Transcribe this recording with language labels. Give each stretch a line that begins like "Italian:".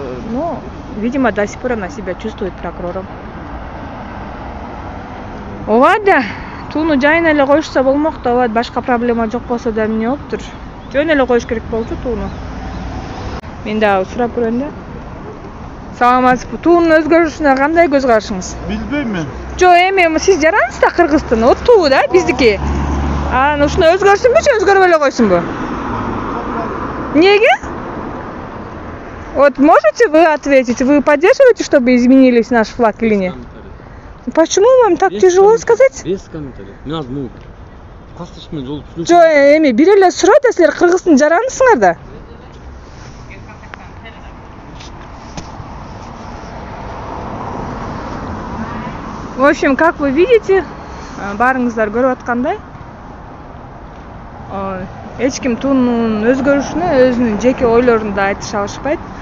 Russian: Ну, видимо, до сих пор она себя чувствует прокурором.
Kyrgyz: Ооба да, тууну жайына эле коюшса болмок да, ооба, башка проблема жок болсо да эмне болуптур? Жөн эле коюш керек болчу тууну. Мен дагы сурап көрөйүн да. Саламатсызбы, туунун өзгөрүшүнө кандай көз карашыңыз? Билбейм мен. Жо, эми сиз жарансыз да Кыргыздын, вот туу да биздики. Анан ушуну өзгөрсүнбү, өзгөрбөй эле койсунбу? Неге?
Russian: Вот можете вы ответить, вы поддерживаете, чтобы изменились наш флаг или нет? Почему вам так тяжело сказать? Без комментариев.
Kyrgyz: Мен азыр
Russian: могу.
Kyrgyz: Кастыш мен жолуп түшүнүп. Жо, эми бир эле сурайт, силер Кыргыздын жаранысыңар да.
Russian: В общем, как вы видите,
Kyrgyz: баарыңыздар көрүп аткандай, эч ким туунун өзгөрүшүнө өзүнүн жеке ойлорун да айтыша алышпайт.